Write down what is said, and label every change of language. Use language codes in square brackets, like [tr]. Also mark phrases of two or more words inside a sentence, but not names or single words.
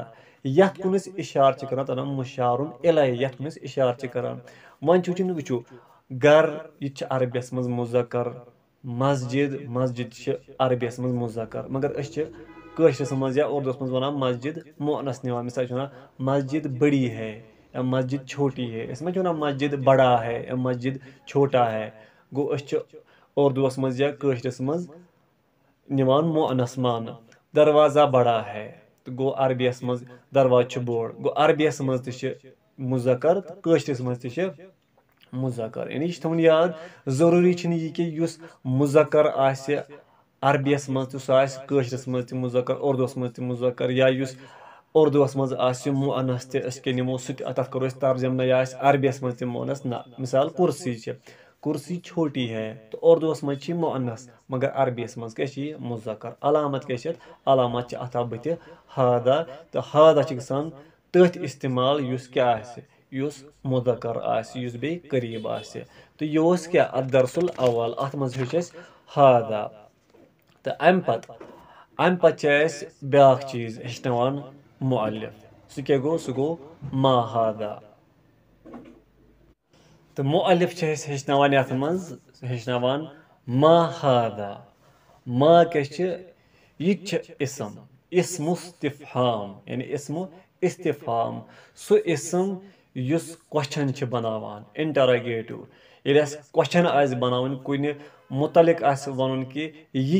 [ks] یتھ کُن أسۍ اِشارٕ چھِ کران تتھ وَنان مُشارُن اِلَے یتھ کُن أسۍ اِشارٕ چھِ کران وۄنۍ چھِ وٕچھو گرٕ یہِ تہِ چھِ عربیَس منٛز مُذکر مسجد چھِ عربیَس منٛز مُذکر مگر أسۍ چھِ کٲشرِس منٛز یا اردوٗوَس منٛز وَنان مسجد مُعنس نِوان مِثال چھِ وَنان [ur] مسجد بٔڑی ہے [ks] یا [ur] مسجد چھوٹی ہے [ks] أسۍ ما چھِ وَنان [ur] مسجد بڑا ہے [ks] یا [ur] مسجد چھوٹا ہے [ks] گوٚو أسۍ چھِ اردوٗوَس منٛز یا کٲشرِس منٛز نِوان مُعنس ماننہٕ [ur] دروازہ بڑا ہے [ks] تہٕ گوٚو عربیَس منٛز دروازٕ چھُ بوٚڑ گوٚو عربیَس منٛز تہِ چھِ مُذکر تہٕ کٲشرِس منٛز تہِ چھِ مُذکر یعنی یہِ چھُ تھاوُن یاد ضروٗری چھُنہٕ یہِ کہِ یُس مُذکر آسہِ عربیَس منٛز تہِ سُہ آسہِ کٲشرِس منٛز تہِ مُذکر اردوٗوَس منٛز تہِ مُذکر یا یُس اردوٗوَس منٛز آسہِ مُعنس تہِ أسۍ کیٛاہ نِمو سُہ تہِ تتھ کرو أسۍ ترجمہٕ نہ یہِ آسہِ عربیَس منٛز تہِ مُعنس نہ مِثال کُرسی چھِ [ur] کُرسی چھوٹی ہے [ks] تہٕ اردوٗوَس منٛز چھِ یہِ مُعنس مگر عربیَس منٛز کیٛاہ چھِ یہِ مُذکر علامت کیٛاہ چھِ اَتھ علامت چھِ اَتھ بٕتھِ ہادا تہٕ ہادا چھِ گژھان تٔتھۍ استعمال یُس کیٛاہ آسہِ یُس مُذکر آسہِ یُس بیٚیہِ قریٖب آسہِ تہٕ یہِ اوس کیٛاہ [ar] الدرس الاول [ks] اَتھ منٛز ہیوٚچھ اَسہِ ہادا تہٕ امہِ پتہٕ چھِ اَسہِ بیٛاکھ چیٖز ہیٚچھناوان مؤلف سُہ کیٛاہ گوٚو سُہ گوٚو [ar] ما ہادا [ks] تہٕ مؤلف چھِ اَسہِ ہیٚچھناوان یَتھ منٛز [ar] ما ہادا [ks] ما کیٛاہ چھِ یہِ تہِ چھِ [ar] اسمُ استفہام [ks] یعنی [ar] اسمُ استفہام [ks] سُہ اسم یُس کوسچن چھِ بناوان انٹراگیٹِو ییٚلہِ اَسہِ کوسچن آسہِ بناوُن کُنہِ مُتعلق آسہِ وَنُن کہِ یہِ